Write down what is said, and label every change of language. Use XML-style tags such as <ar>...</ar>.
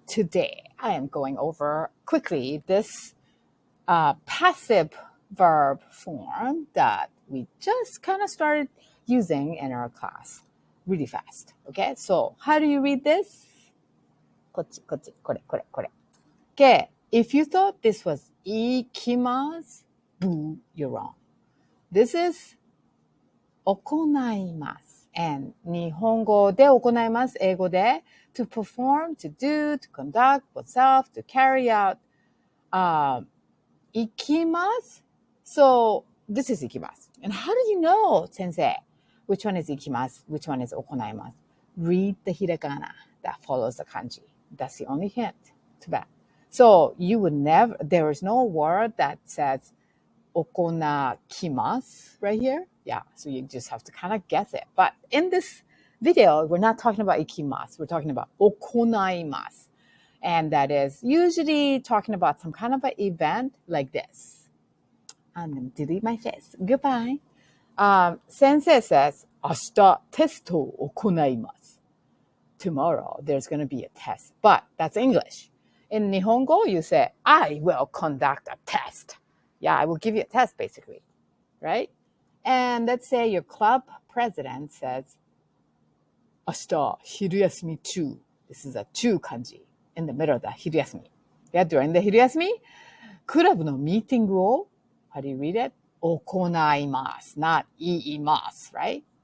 <en>Today, I am going over quickly this passive verb form that we just kind of started using in our class really fast. Okay, so how do you read this?</en> <ja>こっち、これ.</ja> <en>Okay, if you thought this was 行きます, boo, you're wrong. This is 行います。</en> <ja>and 日本語で行います。英語で</ja> <en>to perform, to do, to conduct, oneself, to carry out.</en> <ja>行きます。</ja> <en>So this is 行きます。 And how do you know, 先生? Which one is 行きます? Which one is 行います? Read the hiragana that follows the kanji. That's the only hint to that. So you would never, there is no word that says 行きます right here. Yeah, so you just have to kind of guess it. But in this video, we're not talking about 行きます. We're talking about 行います. And that is usually talking about some kind of an event like this. I'm going to delete my face. Goodbye. Sensei says,</en> <ja>明日テストを行います.</ja> <en>Tomorrow, there's going to be a test. But that's English. In Nihongo, you say, I will conduct a test. Yeah, I will give you a test, basically, right? And let's say your club president says,</en> <ja>明日昼休み中.</ja> <en>This is a 中 kanji in the middle of the 昼休み. Yeah, during the 昼休み,</en> <ja>クラブのミーティングを,</ja> <en>how do you read it? 行います, not 言います, right?</en>